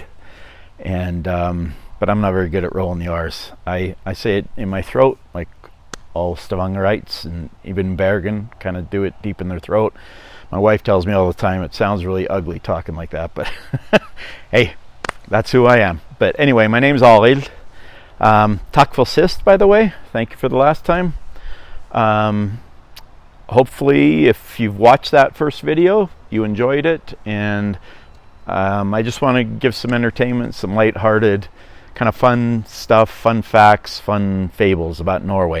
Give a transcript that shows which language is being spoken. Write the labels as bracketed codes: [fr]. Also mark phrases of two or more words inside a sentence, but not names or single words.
[en] And but I'm not very good at rolling the R's. I say it in my throat, like all Stavangerites, and even Bergen kind of do it deep in their throat. My wife tells me all the time it sounds really ugly talking like that, but hey, that's who I am. But anyway, my name's Arild. [no] Takk for sist, [en] by the way. Thank you for the last time. Hopefully, if you've watched that first video, you enjoyed it, and I just want to give some entertainment, some lighthearted, kind of fun stuff, fun facts, fun fables about Norway.